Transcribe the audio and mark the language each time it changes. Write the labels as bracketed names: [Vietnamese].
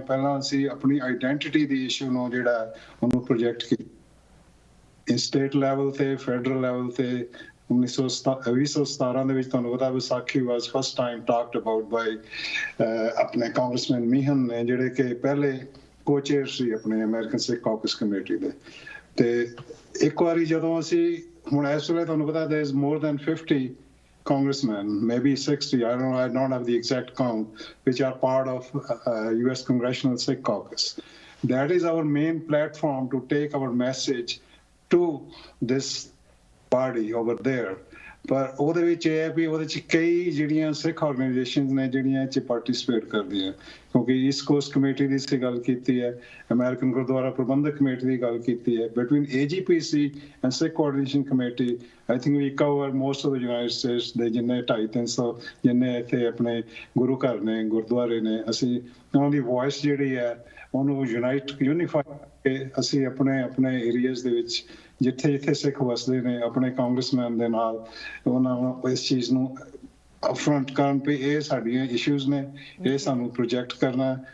[Punjabi] ਪਹਿਲਾਂ ਅਸੀਂ ਆਪਣੀ ਆਈਡੈਂਟੀਟੀ ਦੀ ਇਸ਼ੂ ਨੂੰ ਜਿਹੜਾ ਉਹਨੂੰ ਪ੍ਰੋਜੈਕਟ ਕੀਤਾ ਸਟੇਟ ਲੈਵਲ ਤੇ, ਫੈਡਰਲ ਲੈਵਲ ਤੇ. 2017 ਦੇ ਵਿੱਚ ਤੁਹਾਨੂੰ ਪਤਾ [English] Vaisakhi was first time talked about by [Punjabi] ਆਪਣੇ ਕਾਂਗਰਸਮੈਨ ਮੀਹਨ ਨੇ, ਜਿਹੜੇ ਕਿ ਪਹਿਲੇ ਕੋ-ਚੇਅਰ ਸੀ ਆਪਣੇ ਅਮਰੀਕਨ ਸਿੱਖ ਕਾਕਸ ਕਮੇਟੀ ਦੇ. ਤੇ ਇੱਕ ਵਾਰੀ ਜਦੋਂ ਅਸੀਂ ਹੁਣ ਇਸ ਵੇਲੇ ਤੁਹਾਨੂੰ ਪਤਾ [English] there is more than 50 congressmen, maybe 60, I don't have the exact count, which are part of US Congressional Sikh Caucus. That is our main platform to take our message to this body over there. [Punjabi] ਪਰ ਉਹਦੇ ਵਿੱਚ ਇਹ ਹੈ ਵੀ ਉਹਦੇ 'ਚ ਕਈ ਜਿਹੜੀਆਂ ਸਿੱਖ organisations ਨੇ ਜਿਹੜੀਆਂ ਇਹ 'ਚ ਪਾਰਟੀਸਪੇਟ ਕਰਦੀਆਂ, ਕਿਉਂਕਿ ਈਸਟ ਕੋਸਟ ਕਮੇਟੀ ਦੀ ਅਸੀਂ ਗੱਲ ਕੀਤੀ ਹੈ, ਅਮਰੀਕਨ ਗੁਰਦੁਆਰਾ ਪ੍ਰਬੰਧਕ ਕਮੇਟੀ ਦੀ ਗੱਲ ਕੀਤੀ ਹੈ. [English] between AGPC and Sikh coordination committee I think we cover most of the United States [Punjabi] ਦੇ ਜਿੰਨੇ 250-300 ਜਿੰਨੇ ਇੱਥੇ ਆਪਣੇ ਗੁਰੂ ਘਰ ਨੇ, ਗੁਰਦੁਆਰੇ ਨੇ, ਅਸੀਂ ਉਹਨਾਂ ਦੀ ਵੌਇਸ ਜਿਹੜੀ ਹੈ ਉਹਨੂੰ ਯੂਨੀਫਾਈ ਕਰਕੇ ਅਸੀਂ ਆਪਣੇ ਏਰੀਆਜ਼ ਦੇ ਵਿੱਚ ਜਿੱਥੇ ਜਿੱਥੇ ਸਿੱਖ ਵਸਦੇ ਨੇ ਆਪਣੇ ਕਾਂਗਰਸਮੈਨ ਦੇ ਨਾਲ ਉਹਨਾਂ ਨੂੰ ਇਸ ਚੀਜ਼ ਨੂੰ ਅਪਫਰੰਟ ਕਰਨ ਵੀ ਇਹ ਸਾਡੀਆਂ ਇਸ਼ੂਜ਼ ਨੇ, ਇਹ ਸਾਨੂੰ ਪ੍ਰੋਜੈਕਟ ਕਰਨਾ.